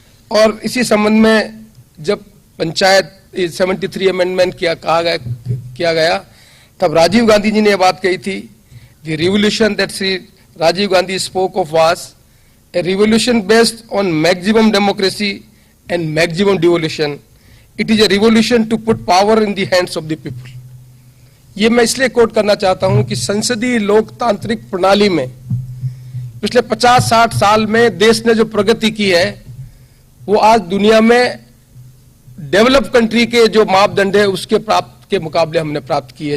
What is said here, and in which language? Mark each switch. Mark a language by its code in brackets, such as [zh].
[hi] और इसी संबंध में जब पंचायत 73 अमेंडमेंट किया गया तब राजीव गांधी जी ने यह बात कही थी, [en] the revolution that Sri Rajiv Gandhi spoke of was a revolution based on maximum democracy and maximum devolution। It is a revolution to put power in the hands of the people। [hi] ये मैं इसलिए coat करना चाहता हूं कि संसदीय लोकतांत्रिक प्रणाली में पिछले 50-60 साल में देश ने जो प्रगति की है वो आज दुनिया में डेवलप कंट्री के जो मापदंड है उसके प्राप्त के मुकाबले हमने प्राप्त की है।